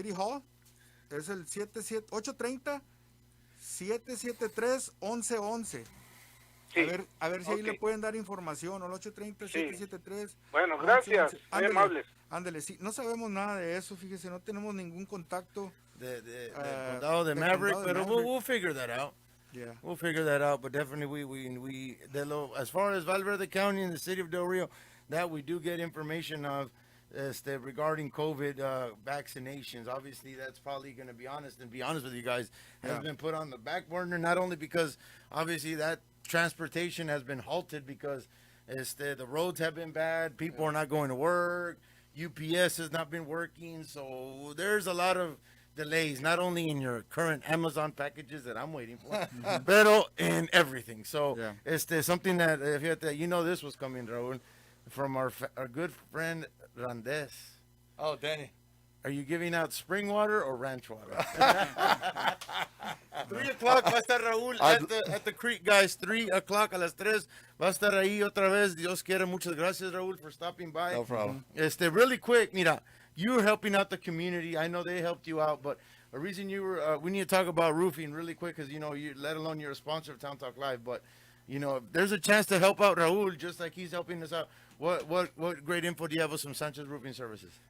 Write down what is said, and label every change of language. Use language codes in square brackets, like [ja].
[es] City Hall. Es el 830-773-1111. Sí. A ver si ahí Ok. le pueden dar información, al 830-773. Bueno, gracias, muy Ándele, amables. ándele, sí, no sabemos nada de eso, fíjese, no tenemos ningún contacto. Del Ah, condado de del Maverick, condado de pero Maverick. [en] we'll figure that out. Yeah. We'll figure that out, but definitely as far as Valverde County and the city of Del Rio, that we do get information of regarding COVID vaccinations. Obviously, that's probably going to be honest with you guys, has been put on the back burner, not only because obviously that transportation has been halted because the roads have been bad, people are not going to work, UPS has not been working, so there's a lot of delays, not only in your current Amazon packages that I'm waiting for, but in everything. So something that this was coming, Raul, from our good friend Randes. Oh, Danny. Are you giving out spring water or ranch water? 3 o'clock [es] va a estar [en] Raúl at the creek, guys. 3 o'clock [es] a las 3 va a estar ahí otra vez. Dios quiere. Muchas gracias, Raúl, [en] for stopping by. No problem. Really quick, mira, you're helping out the community. I know they helped you out, but the reason you were, we need to talk about roofing really quick because, you let alone you're a sponsor of Town Talk Live, but, if there's a chance to help out Raúl just like he's helping us out, what great info do you have of some Sanchez Roofing Services?